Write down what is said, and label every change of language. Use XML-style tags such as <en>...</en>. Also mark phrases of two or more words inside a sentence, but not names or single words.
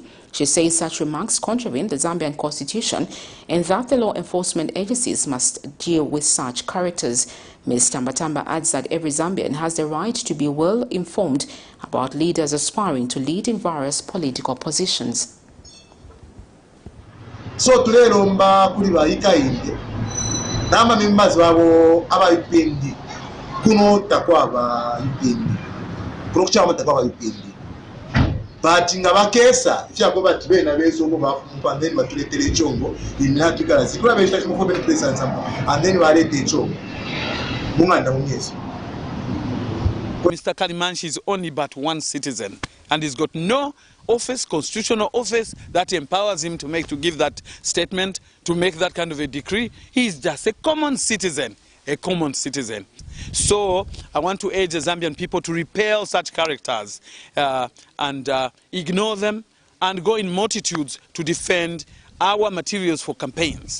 <en>She says such remarks contravene the Zambian constitution and that the law enforcement agencies must deal with such characters. Ms. Tambatamba adds that every Zambian has the right to be well informed about leaders aspiring to lead in various political positions. So today,</en> <bem>nama members wabo abayipendi kuno takwa abayipendi kuno kuchama takwa abayipendi but ngabakesa ifyako bati bena bezo ngo bafupandeni batuletele chongo imyaka ikarazi kula besha chimo kobe</bem> <en>presence and then</en> <bem>walete chongo munganda munyezi.</bem> <en>Mr. Kalimanshi is only but one citizen and he's got no office, constitutional office, that empowers him to give that statement, to make that kind of a decree. He's just a common citizen, So I want to urge the Zambian people to repel such characters and ignore them and go in multitudes to defend our materials for campaigns.</en>